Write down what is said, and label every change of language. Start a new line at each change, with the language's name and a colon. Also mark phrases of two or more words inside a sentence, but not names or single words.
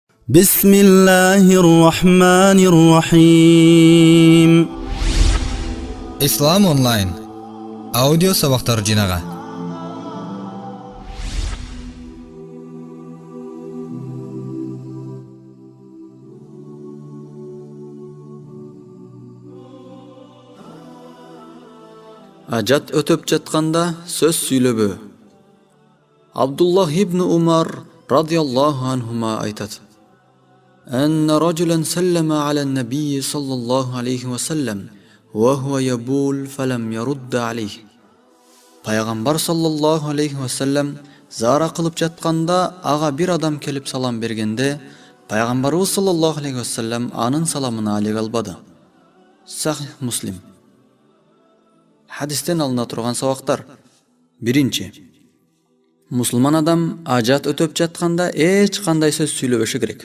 Arabic: بسم الله الرحمن الرحيم.
Kyrgyz: Ислам онлайн аудио сабактар жинага. Ажат өтөп жатканда сөз сүйлөбө.
Arabic: Абдуллах ибн Умар رضي الله عنهما айтат: أن رجلا سلم على النبي صلى الله عليه وسلم وهو يبول فلم يرد عليه.
Kyrgyz: Пайгамбар
Arabic: صلى الله عليه وسلم
Kyrgyz: зара кылып жатканда ага бир адам келип салам бергенде, Пайгамбарыбыз
Arabic: صلى الله عليه وسلم
Kyrgyz: анын саламына алек албады. Сахих Муслим. Хадистен алына турган сабактар. Биринчи. Мусулман адам ажат өтөп жатканда эч кандай сөз сүйлөбөшү керек.